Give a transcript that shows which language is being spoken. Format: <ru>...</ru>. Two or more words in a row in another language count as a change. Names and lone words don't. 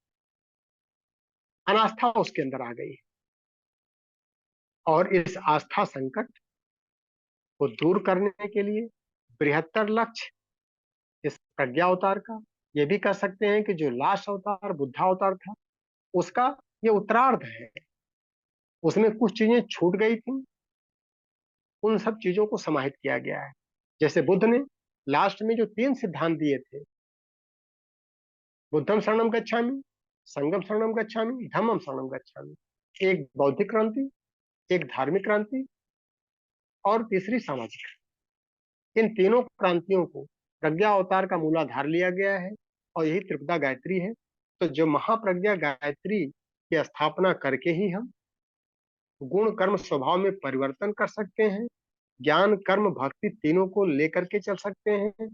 <hi>अनास्था उसके अंदर आ गई है और इस आस्था संकट को दूर करने के लिए बृहत्तर लक्ष्य इस प्रज्ञा अवतार का, ये भी कह सकते हैं कि जो लास्ट अवतार बुद्धा अवतार था उसका ये उत्तरार्ध है। उसमें कुछ चीजें छूट गई थी, उन सब चीजों को समाहित किया गया है। जैसे बुद्ध ने लास्ट में जो 3 सिद्धांत दिए थे,</hi> <pi>बुद्धम शरणम गच्छामि, संगम शरणम गच्छामि, धम्मम शरणम गच्छामि।</pi> <hi>एक बौद्धिक क्रांति, एक धार्मिक क्रांति और तीसरी सामाजिक। इन तीनों क्रांतियों को प्रज्ञा अवतार का मूलाधार लिया गया है और यही त्रिपदा गायत्री है। तो जो महाप्रज्ञा गायत्री की स्थापना करके ही हम गुण कर्म स्वभाव में परिवर्तन कर सकते हैं, ज्ञान कर्म भक्ति तीनों को लेकर के चल सकते हैं।</hi>